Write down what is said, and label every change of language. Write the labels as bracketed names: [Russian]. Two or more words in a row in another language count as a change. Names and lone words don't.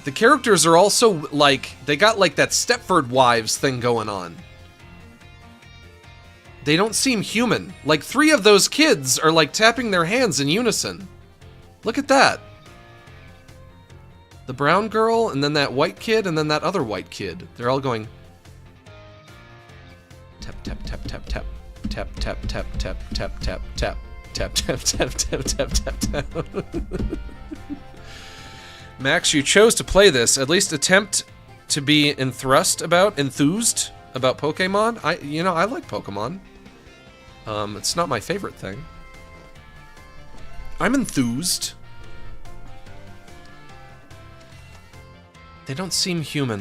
[English] The characters are also, like, they got, like, that Stepford Wives thing going on. They don't seem human. Like, 3 of those kids are, like, tapping their hands in unison. Look at that. The brown girl, and then that white kid, and then that other white kid. They're all going... Tap, tap, tap, tap, tap. Tap, tap, tap, tap, tap, tap, tap. Tap, tap, tap, tap, tap, tap, tap. Max, you chose to play this. At least attempt to be enthused about Pokemon. I like Pokemon. It's not my favorite thing. I'm enthused. They don't seem human.